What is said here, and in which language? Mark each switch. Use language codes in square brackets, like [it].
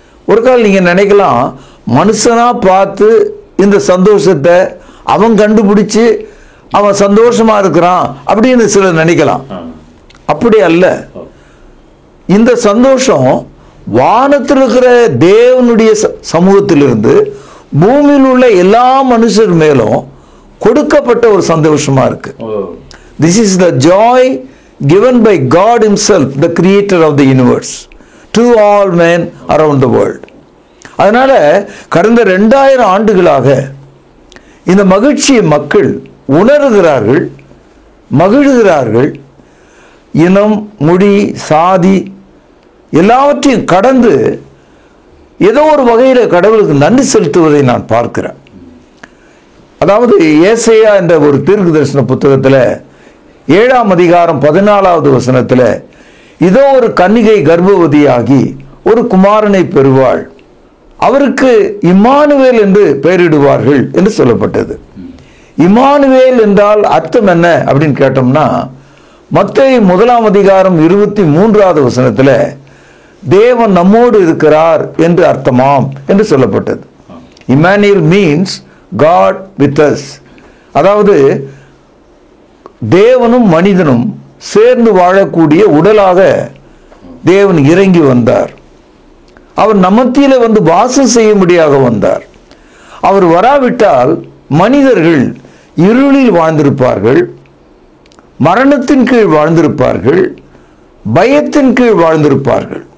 [ta] ஒரு காலம் நீங்கள் நினைக்கலாம், மனுஷனா பார்த்து இந்த சந்தோஷத்தை அவன் கண்டுபிடிச்சு அவன் சந்தோஷமா இருக்கிறான் அப்படின்னு சிலர் நினைக்கலாம். அப்படி அல்ல. இந்த சந்தோஷம் வானத்தில் இருக்கிற தேவனுடைய சமூகத்திலிருந்து பூமியில் உள்ள எல்லா மனுஷர் மேலும் கொடுக்கப்பட்ட ஒரு சந்தோஷமா இருக்கு. [en] This is the joy given by God himself, the creator of the universe, to all men around the world. [ta] அதனால கடந்த 2000 ஆண்டுகளாக இந்த மகிழ்ச்சியை மக்கள் உணர்கிறார்கள், மகிழ்கிறார்கள். இனம், மொழி, சாதி எல்லாவற்றையும் கடந்து ஏதோ ஒரு வகையில் கடவுளுக்கு நன்றி செலுத்துவதை நான் பார்க்கிறேன். அதாவது ஏசாயா என்ற ஒரு தீர்க்க தரிசன புத்தகத்தில் 7ஆம் அதிகாரம் 14வது வசனத்தில், இதோ ஒரு கன்னிகை கர்ப்பவதியாகி ஒரு குமாரனை பெறுவாள், அவருக்கு இம்மானுவேல் என்று பெயரிடுவார்கள் என்று சொல்லப்பட்டது. இம்மானுவேல் என்றால் அர்த்தம் என்ன அப்படின்னு கேட்டோம்னா, மத்தேயு 1ஆம் அதிகாரம் 23வது வசனத்தில் தேவன் நம்மோடு இருக்கிறார் என்று அர்த்தமாம் என்று சொல்லப்பட்டது. [en] Emmanuel means God with us. [ta] அதாவது தேவனும் மனிதனும் சேர்ந்து வாழக்கூடிய உடலாக தேவன் இறங்கி வந்தார். அவர் நம்மத்தில வந்து வாசம் செய்யும்படியாக வந்தார். அவர் வராவிட்டால் மனிதர்கள் இருளில் வாழ்ந்திருப்பார்கள், மரணத்தின் கீழ் வாழ்ந்திருப்பார்கள், பயத்தின் கீழ் வாழ்ந்திருப்பார்கள்.